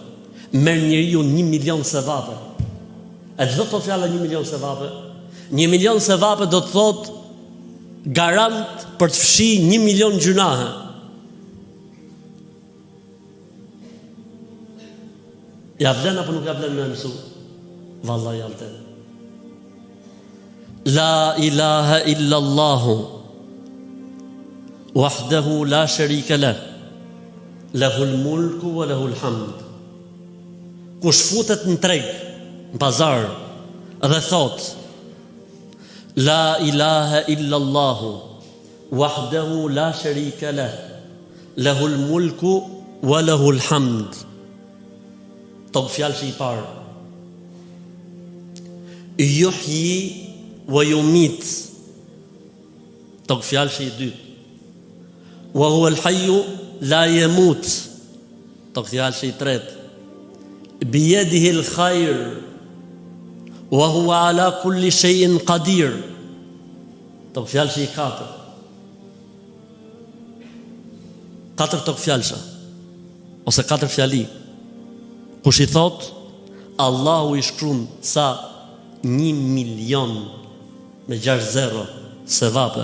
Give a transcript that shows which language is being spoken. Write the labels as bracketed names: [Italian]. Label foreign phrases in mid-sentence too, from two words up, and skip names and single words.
[Albanian] Merr njeriu 1 milion sevape. A çdo të fjalë 1 milion sevape? 1 milion sevape do të thotë garant për të fshi 1 milion gjunahe. Ja vlen apo nuk ja vlen me mësu? Vallahi ja vlen. [Arabic] لا إله إلا الله وحده لا شريك له له الملك وله الحمد. [Albanian] Kush futet në treg, në pazar dhe thot [Arabic] لا إله إلا الله وحده لا شريك له له الملك وله الحمد. [Albanian] Tog fjalë që i parë. [Arabic] يحيي ويميت. [Albanian] Tog fjalë që i dytë. [Arabic] وهو الحي لا يموت. [Albanian] Tog fjalë që i tretë. [Arabic] بيده الخير وهو على كل شيء قدير. [Albanian] Tog fjalë që i katër. 4 tog fjalësha ose 4 fjali. Kush i thot, Allahu i shkruan sa 1 milion me 6 zero sevape.